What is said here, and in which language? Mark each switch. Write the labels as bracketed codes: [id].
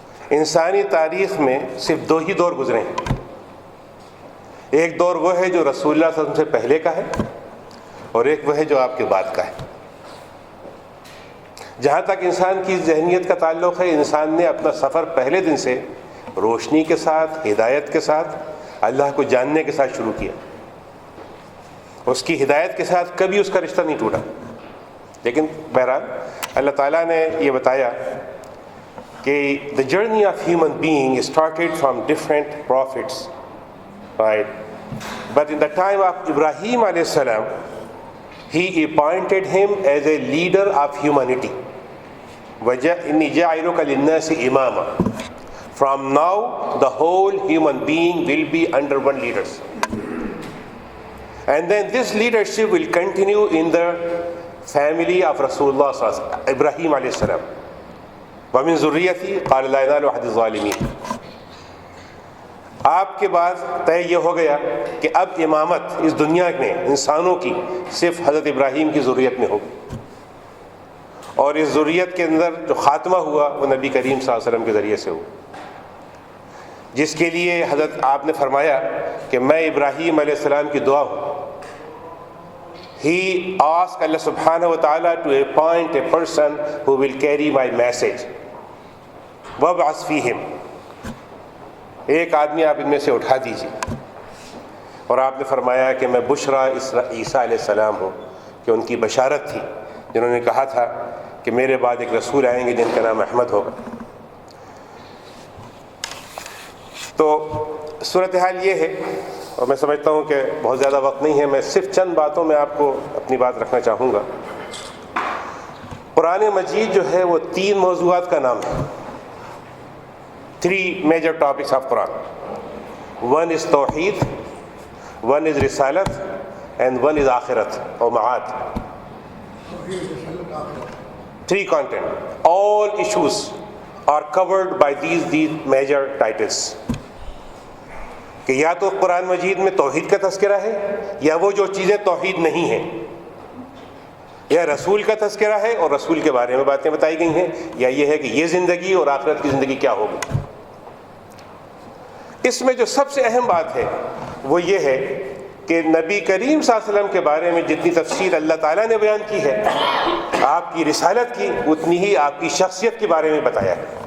[ur] انسانی تاریخ میں صرف دو ہی دور گزرے ہیں. ایک دور وہ ہے جو رسول اللہ صلی اللہ علیہ وسلم سے پہلے کا ہے, اور ایک وہ ہے جو آپ کے بعد کا ہے. جہاں تک انسان کی ذہنیت کا تعلق ہے, انسان نے اپنا سفر پہلے دن سے روشنی کے ساتھ, ہدایت کے ساتھ, اللہ کو جاننے کے ساتھ شروع کیا. اس کی ہدایت کے ساتھ کبھی اس کا رشتہ نہیں ٹوٹا. لیکن بہرحال اللہ تعالیٰ نے یہ بتایا کہ [en] the journey of human being started from different prophets, right? But in the time of Ibrahim alayhi salam, he appointed him as a leader of humanity. [ar] وَإِنِّي جَاعِلُكَ لِلنَّاسِ إِمَامًا. [en] From now, the whole human being will be under one leader. And then this leadership will continue in the family of Rasulullah Ibrahim alayhi salam. [ar] وَمِن ذُرِّيَّتِي قَالَ لَا يَنَالُ أَحَدِ الظَّالِمِينَ. [ur] آپ کے بعد طے یہ ہو گیا کہ اب امامت اس دنیا میں انسانوں کی صرف حضرت ابراہیم کی ذریت میں ہوگی، اور اس ذریت کے اندر جو خاتمہ ہوا وہ نبی کریم صلی اللہ علیہ وسلم کے ذریعے سے ہوا، جس کے لیے حضرت آپ نے فرمایا کہ میں ابراہیم علیہ السلام کی دعا ہوں. [en] He asked Allah subhanahu wa ta'ala to appoint a person who will carry my message. [ar] وَابْعَثْ فِيهِمْ. [ur] ایک آدمی آپ ان میں سے اٹھا دیجیے. اور آپ نے فرمایا کہ میں بشرا عیسیٰ علیہ السلام ہوں، کہ ان کی بشارت تھی جنہوں نے کہا تھا کہ میرے بعد ایک رسول آئیں گے جن کا نام احمد ہوگا. تو صورتحال یہ ہے، اور میں سمجھتا ہوں کہ بہت زیادہ وقت نہیں ہے، میں صرف چند باتوں میں آپ کو اپنی بات رکھنا چاہوں گا. قرآن مجید جو ہے وہ 3 موضوعات کا نام ہے. [en] 3 major topics of Quran. One is Tawheed, one is Risalat, and one is Akhirat or Ma'ad. 3 content. All issues are covered by these major titles. [ur] کہ یا تو قرآن مجید میں توحید کا تذکرہ ہے، یا وہ جو چیزیں توحید نہیں ہیں، یا رسول کا تذکرہ ہے اور رسول کے بارے میں باتیں بتائی گئی ہیں، یا یہ ہے کہ یہ زندگی اور آخرت کی زندگی کیا ہوگی. اس میں جو سب سے اہم بات ہے وہ یہ ہے کہ نبی کریم صلی اللہ علیہ وسلم کے بارے میں جتنی تفصیل اللہ تعالیٰ نے بیان کی ہے، آپ کی رسالت کی اتنی ہی آپ کی شخصیت کے بارے میں بتایا ہے.